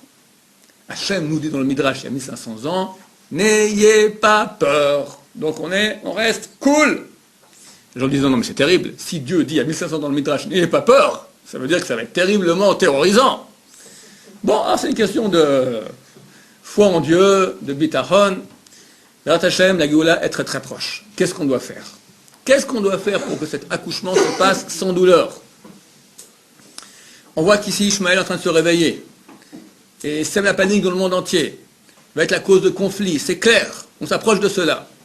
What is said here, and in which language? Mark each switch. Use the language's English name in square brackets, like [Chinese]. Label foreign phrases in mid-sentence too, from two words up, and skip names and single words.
[French] Hachem nous dit dans le Midrash il y a 1500 ans, n'ayez pas peur. Donc on reste cool. Les gens disent non mais c'est terrible. Si Dieu dit il y a 1500 ans dans le Midrash, n'ayez pas peur, ça veut dire que ça va être terriblement terrorisant. Bon, c'est une question de foi en Dieu, de bitachon. [Hebrew] בעזרת השם, [French] la Géoula est très très proche. Qu'est-ce qu'on doit faire? Qu'est-ce qu'on doit faire pour que cet accouchement se passe sans douleur? On voit qu'ici Ishmaël est en train de se réveiller. Et sème la panique dans le monde entier. Va être la cause de conflits, c'est clair. On s'approche de cela.